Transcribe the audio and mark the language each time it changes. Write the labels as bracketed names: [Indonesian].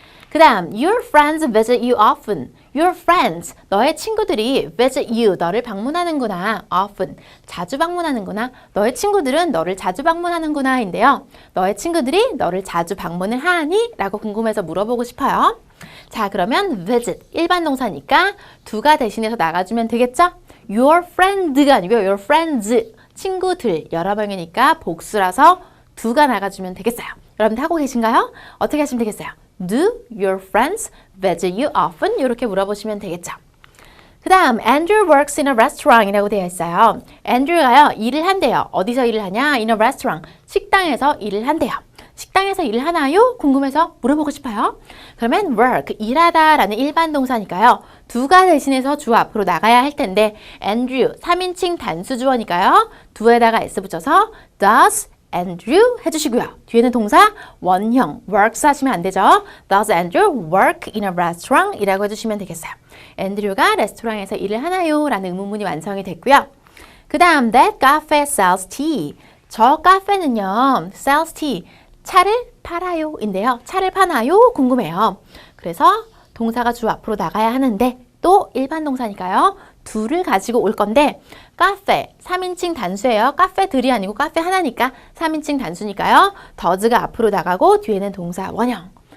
[Korean] 그 다음, [English] your friends visit you often. Your friends, [Korean] 너의 친구들이 [English] visit you, [Korean] 너를 방문하는구나. often, 자주 방문하는구나. 너의 친구들은 너를 자주 방문하는구나 인데요. 너의 친구들이 너를 자주 방문을 하니? 라고 궁금해서 물어보고 싶어요. 자, 그러면 visit, 일반 동사니까 do가 대신해서 나가주면 되겠죠? [English] Your friend [Korean] 가 아니고요. [English] Your friends, [Korean] 친구들, 여러 명이니까 복수라서 do가 나가주면 되겠어요. 여러분들 하고 계신가요? 어떻게 하시면 되겠어요? [English] Do your friends visit you often? [Korean] 이렇게 물어보시면 되겠죠. 그 다음, [English] Andrew works in a restaurant [Korean] 이라고 되어 있어요. Andrew가요, 일을 한대요. 어디서 일을 하냐? [English] In a restaurant. [Korean] 식당에서 일을 한대요. 식당에서 일을 하나요? 궁금해서 물어보고 싶어요. 그러면 work, 일하다 라는 일반 동사니까요. do가 대신해서 주어 앞으로 나가야 할 텐데 Andrew, 3인칭 단수 주어니까요. do에다가 s 붙여서 [English] does Andrew [Korean] 해주시고요. 뒤에는 동사 원형 works 하시면 안 되죠. [English] Does Andrew work in a restaurant? [Korean] 이라고 해주시면 되겠어요. Andrew가 레스토랑에서 일을 하나요? 라는 의문문이 완성이 됐고요. 그 다음 [English] that cafe sells tea. [Korean] 저 카페는요 [English] sells tea. [Korean] 차를 팔아요 인데요. 차를 파나요? 궁금해요. 그래서 동사가 주 앞으로 나가야 하는데 또 일반 동사니까요. 둘을 가지고 올 건데 카페 3인칭 단수예요. 카페들이 아니고 카페 하나니까 3인칭 단수니까요. does가 앞으로 나가고 뒤에는 동사 원형.